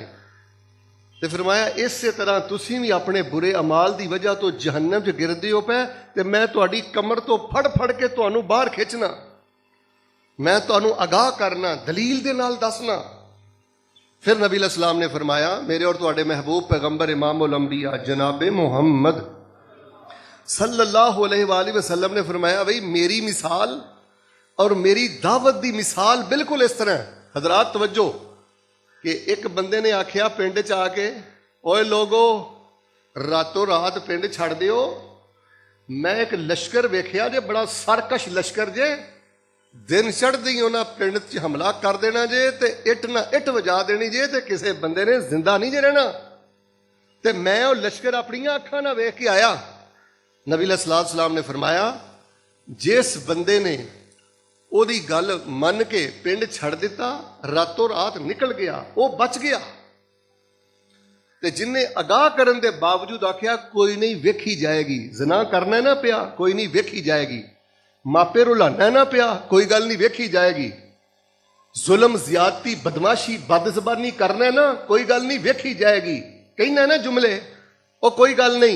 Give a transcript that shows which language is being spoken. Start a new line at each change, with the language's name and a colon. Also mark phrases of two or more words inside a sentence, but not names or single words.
Punjabi: ਤੇ ਫਰਮਾਇਆ ਇਸੇ ਤਰ੍ਹਾਂ ਤੁਸੀਂ ਵੀ ਆਪਣੇ ਬੁਰੇ ਅਮਾਲ ਦੀ ਵਜ੍ਹਾ ਤੋਂ ਜਹੰਨਮ 'ਚ ਗਿਰਦੇ ਹੋ ਪਏ ਤੇ ਮੈਂ ਤੁਹਾਡੀ ਕਮਰ ਤੋਂ ਫੜ ਫੜ ਕੇ ਤੁਹਾਨੂੰ ਬਾਹਰ ਖਿੱਚਣਾ, ਮੈਂ ਤੁਹਾਨੂੰ ਅਗਾਹ ਕਰਨਾ, ਦਲੀਲ ਦੇ ਨਾਲ ਦੱਸਣਾ। ਫਿਰ ਨਬੀ अलैहिस्सलाम ਨੇ ਫਰਮਾਇਆ, ਮੇਰੇ ਔਰ ਤੁਹਾਡੇ ਮਹਿਬੂਬ ਪੈਗੰਬਰ
Arabic: إمام الأنبياء
Punjabi: जनाब मोहम्मद
Arabic: صلى الله عليه وسلم
Punjabi: ਨੇ ਫਰਮਾਇਆ, ਭਾਈ ਮੇਰੀ ਮਿਸਾਲ ਔਰ ਮੇਰੀ ਦਾਵਤ ਦੀ ਮਿਸਾਲ ਬਿਲਕੁਲ ਇਸ ਤਰ੍ਹਾਂ। ਹਜ਼ਰਾਤ ਤਵੱਜੋ ਕਿ ਇੱਕ ਬੰਦੇ ਨੇ ਆਖਿਆ ਪਿੰਡ 'ਚ ਆਕੇ, ਓਏ ਲੋਗੋ ਰਾਤੋਂ ਰਾਤ ਪਿੰਡ ਛੱਡ ਦਿਓ, ਮੈਂ ਇੱਕ ਲਸ਼ਕਰ ਵੇਖਿਆ ਜੇ, ਬੜਾ ਸਰਕਸ਼ ਲਸ਼ਕਰ ਜੇ, ਦਿਨ ਚੜ੍ਹਦੀ ਉਨ੍ਹਾਂ ਪਿੰਡ 'ਚ ਹਮਲਾ ਕਰ ਦੇਣਾ ਜੇ ਤੇ ਇੱਟ ਨਾ ਇੱਟ ਵਜਾ ਦੇਣੀ ਜੇ ਤੇ ਕਿਸੀ ਬੰਦੇ ਨੇ ਜ਼ਿੰਦਾ ਨਹੀਂ ਜੇ ਰਹਿਣਾ। ਤੇ ਮੈਂ ਵੋ ਲਸ਼ਕਰ ਅਪਣੀਆਂ ਅੱਖਾਂ ਨਾਲ ਵੇਖ ਕੇ ਆਇਆ। ਨਬੀ ਅਲੈਹਿੱਸਲਾਮ ਨੇ ਫਰਮਾਇਆ, ਜਿਸ ਬੰਦੇ ਨੇ ਉਹਦੀ ਗੱਲ ਮੰਨ ਕੇ ਪਿੰਡ ਛੱਡ ਦਿੱਤਾ, ਰਾਤੋਂ ਰਾਤ ਨਿਕਲ ਗਿਆ, ਉਹ ਬਚ ਗਿਆ। ਤੇ ਜਿੰਨੇ ਅਗਾਹ ਕਰਨ ਦੇ ਬਾਵਜੂਦ ਆਖਿਆ ਕੋਈ ਨਹੀਂ ਵੇਖੀ ਜਾਏਗੀ, ਜ਼ਨਾ ਕਰਨਾ ਨਾ ਪਿਆ ਕੋਈ ਨਹੀਂ ਵੇਖੀ ਜਾਏਗੀ, ਮਾਪੇ ਰੁਲਾਣਾ ਨਾ ਪਿਆ ਕੋਈ ਗੱਲ ਨਹੀਂ ਵੇਖੀ ਜਾਏਗੀ, ਜ਼ੁਲਮ ਜ਼ਿਆਦਤੀ ਬਦਮਾਸ਼ੀ ਬਦਜ਼ਬਾਨੀ ਕਰਨਾ ਨਾ ਕੋਈ ਗੱਲ ਨਹੀਂ ਵੇਖੀ ਜਾਏਗੀ, ਕਹਿਣਾ ਨਾ ਜੁਮਲੇ ਉਹ ਕੋਈ ਗੱਲ ਨਹੀਂ।